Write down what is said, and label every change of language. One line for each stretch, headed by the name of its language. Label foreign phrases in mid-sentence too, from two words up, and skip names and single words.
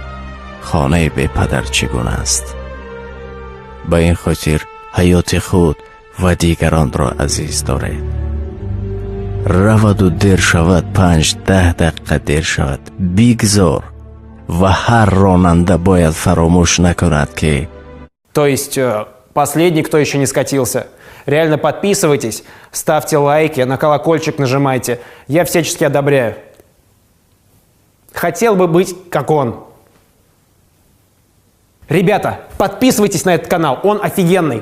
Tajik: хонаи бепадар чӣ гуна аст? ба ин хотир ҳаёти худ ва дигаронро азиз доред. раваду дер шавад, 5-10 дақиқа дер шавад, бигзор. ва ҳар ронанда бояд фаромӯш накунад ки...
Russian: То есть последний, кто еще не скатился. Реально подписывайтесь, ставьте лайки, на колокольчик нажимайте. Я всячески одобряю. Хотел бы быть как он. Ребята, подписывайтесь на этот канал, он офигенный.